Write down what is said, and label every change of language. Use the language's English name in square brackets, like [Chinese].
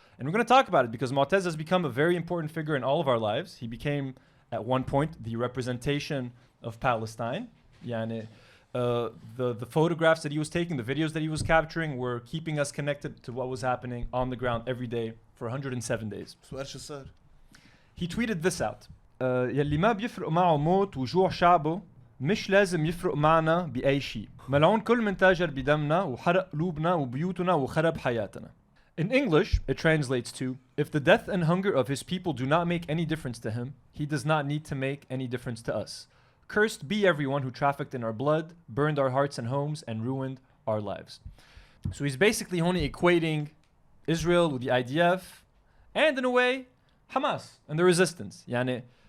[English] And we're going to talk about it because Motaz has become a very important figure in all of our lives. He became, at one point, the representation of Palestine. Yani, the photographs that he was taking, the videos that he was capturing were keeping us connected to what was happening on the ground every day for 107 days. He tweeted this out. [Arabic] يلي ما بيفرق معه موت وجوع شعبه مش لازم يفرق معنا بأي شيء. ملعون كل من تاجر بدمنا وحرق قلوبنا وبيوتنا وخرب حياتنا. [English] In English, it translates to, if the death and hunger of his people do not make any difference to him, he does not need to make any difference to us. Cursed be everyone who trafficked in our blood, burned our hearts and homes, and ruined our lives. So he's basically only equating Israel with the IDF, and in a way, Hamas and the resistance. Yani,